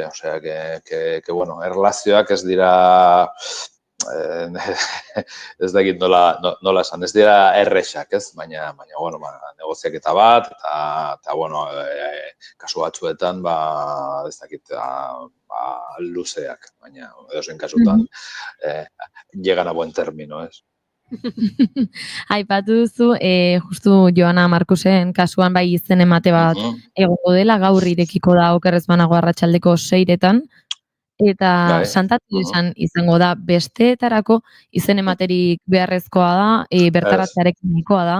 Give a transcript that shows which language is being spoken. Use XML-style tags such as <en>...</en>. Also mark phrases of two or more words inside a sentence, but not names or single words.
<eu>Osea, erlazioak ez dira ez dakit nola esan, ez dira errexak, ez? Baina, negoziaketa bat, eta, kasu batzuetan, ez dakit, luzeak, baina, edozein kasutan,</eu> <es>llegan a buen término,</es> <eu>ez? Aipatu duzu, justu Joana Markusen kasuan bai izen emate bat egongo dela, gaur irekiko da okerrez banago arratsaldeko 6:00, eta santatu izango da besteetarako izen ematerik beharrezkoa da, bertaratzearekin nahikoa da?</eu>